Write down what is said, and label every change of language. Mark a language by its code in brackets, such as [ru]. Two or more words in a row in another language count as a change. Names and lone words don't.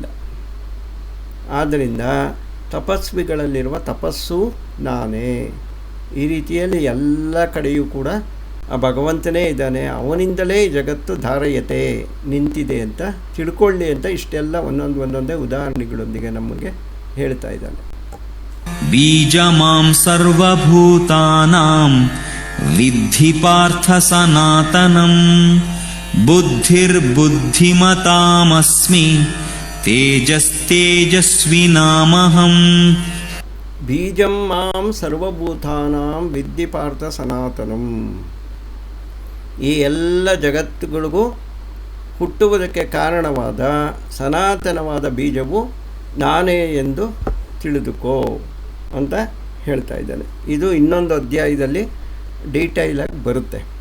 [kn] ಆದ್ದರಿಂದ ತಪಸ್ವಿಗಳಲ್ಲಿರುವ ತಪಸ್ಸು ನಾನೇ. ಈ ರೀತಿಯಲ್ಲಿ ಎಲ್ಲ ಕಡೆಯೂ ಕೂಡ ಆ ಭಗವಂತನೇ ಇದ್ದಾನೆ, ಅವನಿಂದಲೇ ಈ ಜಗತ್ತು ಧಾರಯತೆ ನಿಂತಿದೆ ಅಂತ ತಿಳ್ಕೊಳ್ಳಿ ಅಂತ ಇಷ್ಟೆಲ್ಲ ಒಂದೊಂದೇ ಉದಾಹರಣೆಗಳೊಂದಿಗೆ ನಮಗೆ ಹೇಳ್ತಾ ಇದ್ದಾನೆ. [sa] ಬೀಜಮಾಂ ಸರ್ವಭೂತಾನಾಂ ವಿದ್ಧಿ ಪಾರ್ಥ ಸನಾತನಂ ಬುದ್ಧಿರ್ಬುದ್ಧಿಮತಾಮಸ್ಮಿ ತೇಜಸ್ತೇಜಸ್ವಿನಾಮಹಂ. ಬೀಜಂ ಮಾಂ ಸರ್ವಭೂತಾನಾಂ ವಿದ್ಧಿ ಪಾರ್ಥ ಸನಾತನಂ. [kn] ಈ ಎಲ್ಲ ಜಗತ್ತುಗಳಿಗೂ ಹುಟ್ಟುವುದಕ್ಕೆ ಕಾರಣವಾದ ಸನಾತನವಾದ ಬೀಜವು ನಾನೇ ಎಂದು ತಿಳಿದುಕೋ ಅಂತ ಹೇಳ್ತಾ ಇದ್ದಾನೆ. ಇದು ಇನ್ನೊಂದು ಅಧ್ಯಾಯದಲ್ಲಿ ಡೀಟೈಲಾಗಿ ಬರುತ್ತೆ.